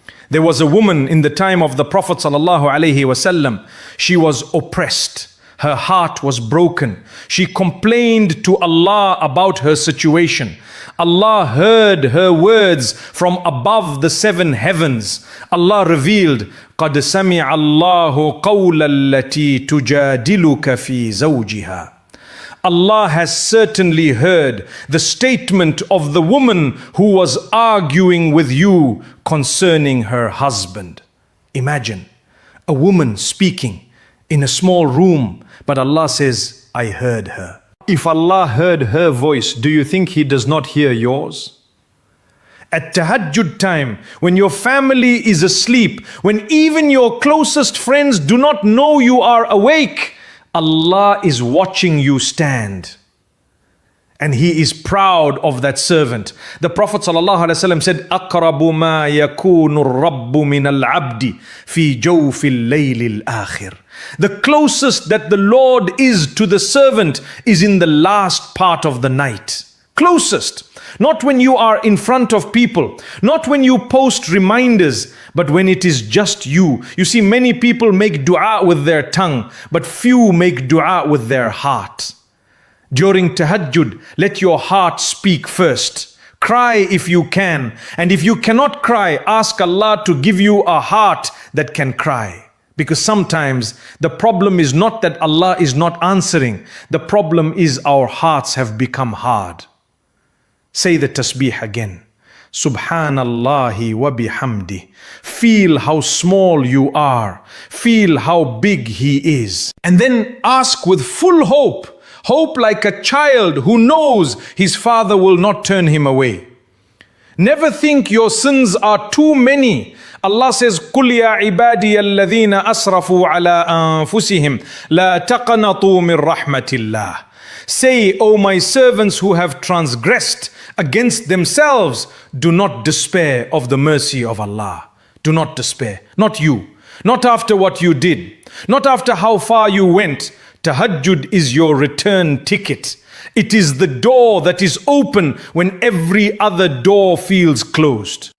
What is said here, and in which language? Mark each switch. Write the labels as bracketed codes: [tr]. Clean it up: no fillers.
[en] There was a woman in the time of the Prophet ﷺ. She was oppressed. Her heart was broken. She complained to Allah about her situation. Allah heard her words from above the 7 heavens. Allah revealed, [ar] قَدْ سَمِعَ اللَّهُ قَوْلَ الَّتِي تُجَادِلُكَ فِي زَوْجِهَا. [en] Allah has certainly heard the statement of the woman who was arguing with you concerning her husband. Imagine a woman speaking in a small room, but Allah says, I heard her. If Allah heard her voice, do you think He does not hear yours? At tahajjud time, when your family is asleep, when even your closest friends do not know you are awake, Allah is watching you stand. And He is proud of that servant. The Prophet ﷺ said, [ar] أَقْرَبُ مَا يَكُونُ الرَّبُّ مِنَ الْعَبْدِ فِي جَوْفِ اللَّيْلِ الْآخِرِ. [en] The closest that the Lord is to the servant is in the last part of the night. Closest. Not when you are in front of people, not when you post reminders, but when it is just you. You see, many people make dua with their tongue, but few make dua with their heart. During tahajjud, let your heart speak first. Cry if you can. And if you cannot cry, ask Allah to give you a heart that can cry. Because sometimes the problem is not that Allah is not answering. The problem is our hearts have become hard. Say the tasbih again. [ar] Subhanallahi wa bihamdi. [en] Feel how small you are. Feel how big He is. And then ask with full hope. Hope like a child who knows his father will not turn him away. Never think your sins are too many. Allah says, [ar] قُلْ يَا عِبَادِيَ الَّذِينَ أَسْرَفُوا عَلَىٰ أَنفُسِهِمْ لَا تَقْنَطُوا مِنْ رَحْمَةِ اللَّهِ. [en] Say, O my servants who have transgressed against themselves, do not despair of the mercy of Allah. Do not despair. Not you. Not after what you did. Not after how far you went. Tahajjud is your return ticket. It is the door that is open when every other door feels closed.